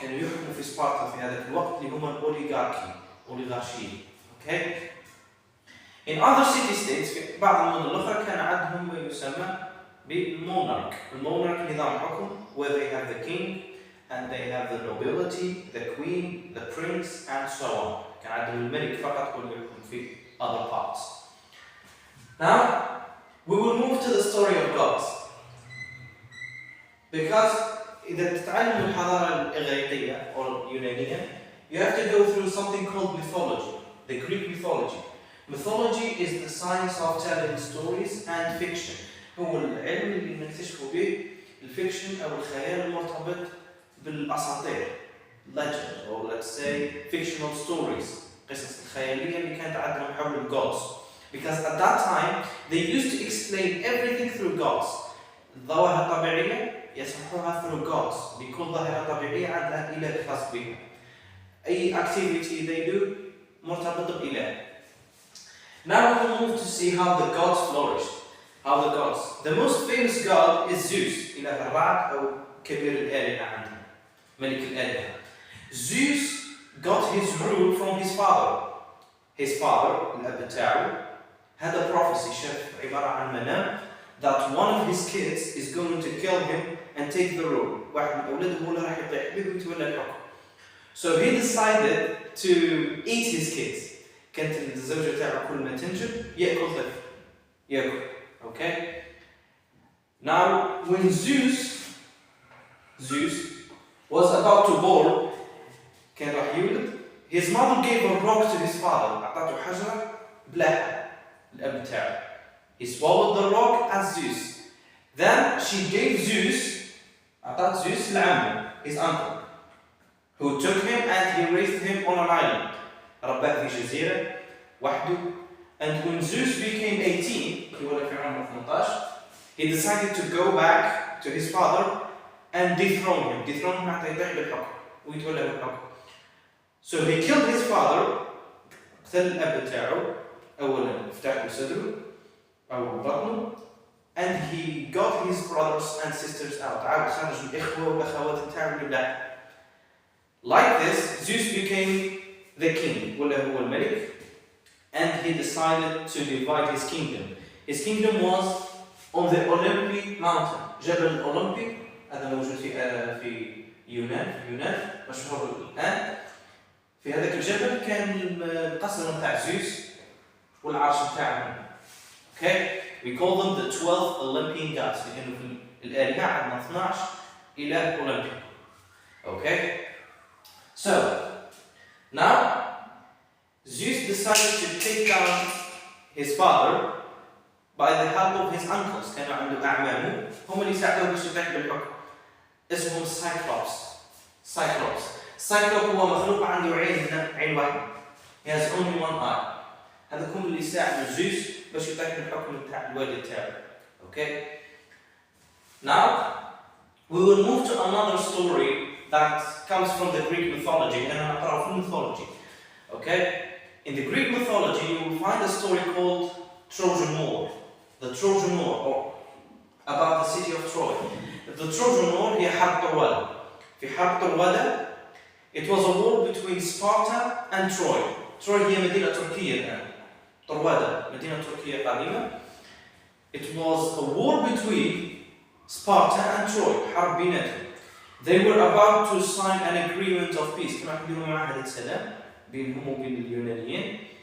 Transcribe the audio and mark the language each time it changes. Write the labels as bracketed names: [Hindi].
[Arabic] كانوا يحكموا في سبارتا في هذاك الوقت اللي هم الأوليغارشية. [English] Okay? In other city-states, [Arabic] في بعض المدن الأخرى كان عندهم ما يسمى بالمونارك. المونارك نظام حكم [English] where they have the king and they have the nobility, the queen, the prince, and so on. [Arabic] كان عندهم الملك فقط هو اللي يحكم في [English] other parts. Now, we will move to the story of gods. Because [Arabic] إذا تتعلم الحضارة الإغريقية [English] or [Arabic] اليونانية, [English] you have to go through something called mythology, the Greek mythology. Mythology is the science of telling stories and fiction. [Arabic] هو العلم اللي نكتشفه به الفيكشن أو الخيال المرتبط بالأساطير, [English] legend, or let's say fictional stories, [Arabic] قصص الخيالية اللي كانت عندهم حول الgods. [English] Because at that time they used to explain everything through gods. [Arabic] الظواهر الطبيعية يسمحوها [English] through gods. [Arabic] بكل ظاهرة طبيعية عندها إله خاص بها. أي [English] activity they do [Arabic] مرتبط بإله. [English] Now we will move to see how the gods flourished. How the gods. The most famous god is Zeus. [Arabic] إله الرعد أو كبير الآلهة عندنا. ملك الآلهة. [English] Zeus got his rule from his father. His father, [Arabic] الأب تاعو, [English] had a prophecy, [Arabic] شاف عبارة عن منام, [English] that one of his kids is going to kill him and take the rule. [Arabic] واحد من أولاده هو اللي راح يطيح به ويتولى الحكم. [English] So he decided to eat his kids. [Arabic] كانت الزوجة تاعو كل ما تنجب يأكل طفل. يأكل. Okay? [English] Now, when Zeus was about to born, [Arabic] كان راح يولد, [English] his mother gave a rock to his father. [Arabic] أعطته حجرة بلاحة الأب تاعو. [English] He swallowed the rock as Zeus. Then she gave Zeus, [Arabic] أعطت Zeus لعمه, [English] his uncle, who took him and he raised him on an island. [Arabic] رباه في جزيرة وحده. [English] And when Zeus became 18, [Arabic] في عمره 18, [English] he decided to go back to his father and dethrone him. Dethrone him [Arabic] حتى يطيح بالحكم ويتولى بالحكم. [English] So he killed his father, [Arabic] قتل الأب تاعو, أولا فتح له صدره أو بطنه, [English] and he got his brothers and sisters out. [Arabic] عاد خرج الإخوة والأخوات تاعو لله. [English] Like this, Zeus became the king, [Arabic] ولا هو الملك, [English] and he decided to divide his kingdom. His kingdom was on the Olympic mountain. [Arabic] جبل الأولمبي, هذا موجود في يونان مشهور الآن. في هذاك الجبل كان القصر نتاع زيوس والعرش نتاعهم. [English] Okay? We call them the 12 Olympian gods. [Arabic] لأنه في الآلهة عندنا 12 إله أولمبي. [English] Okay? So, now Zeus decided to take down his father by the help of his uncles. [Arabic] كانوا عنده أعمامه هم اللي ساعدوه باش يطيح بالحكم. اسمهم Cyclops. Cyclops هو مخلوق عنده عين واحدة. [English] He has only one eye. [Arabic] هذا هم اللي ساعدوا زيوس باش يطيح بالحكم نتاع الوالد تاعو. [English] Okay? Now we will move to another story that comes from the Greek mythology. [Arabic] أنا نقرأ في mythology. [English] Okay? In the Greek mythology, you will find a story called Trojan War. The Trojan War, or about the city of Troy. The Trojan War [Arabic] هي حرب طروادة. في حرب طروادة, [English] it was a war between Sparta and Troy. [Arabic] Troy هي مدينة تركية الآن. طروادة مدينة تركية قديمة. [English] It was a war between Sparta and Troy. [Arabic] حرب بيناتهم. [English] They were about to sign an agreement of peace. [Arabic] كانوا يحددون معاهدة سلام بينهم وبين اليونانيين.